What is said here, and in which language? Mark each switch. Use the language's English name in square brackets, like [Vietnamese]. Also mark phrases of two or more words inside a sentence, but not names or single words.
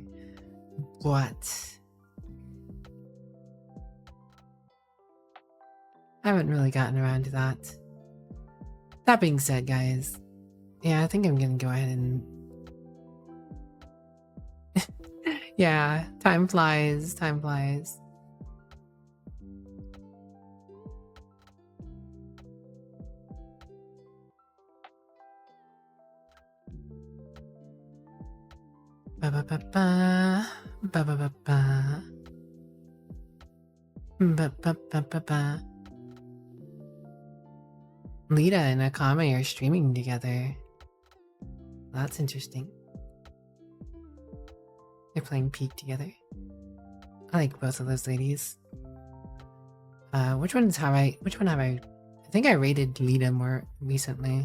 [English] But I haven't really gotten around to that. That being said, guys, yeah, I think I'm gonna go ahead and yeah, time flies, time flies. Ba ba ba ba ba ba ba ba ba ba ba ba ba. Lita and Akame are streaming together. That's interesting. They're playing Peak together. I like both of those ladies. Which one have I think I rated Lita more recently.